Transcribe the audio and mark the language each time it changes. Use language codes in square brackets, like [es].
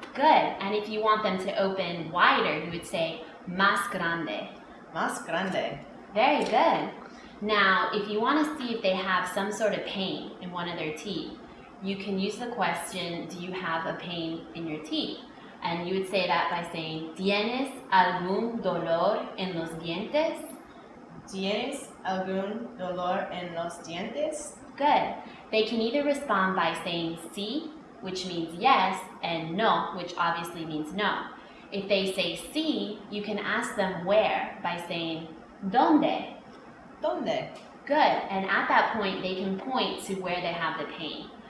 [en] Good. And if you want them to open wider, you would say [es] más grande. Más grande. [en] Very good. Now, if you want to see if they have some sort of pain in one of their teeth, you can use the question, do you have a pain in your teeth? And you would say that by saying, [es] ¿Tienes algún dolor en los dientes? ¿Tienes algún dolor en los dientes? [en] Good. They can either respond by saying sí, which means yes, and no, which obviously means no. If they say sí, you can ask them where by saying ¿Dónde? [es] ¿Dónde? [en] Good. And at that point, they can point to where they have the pain.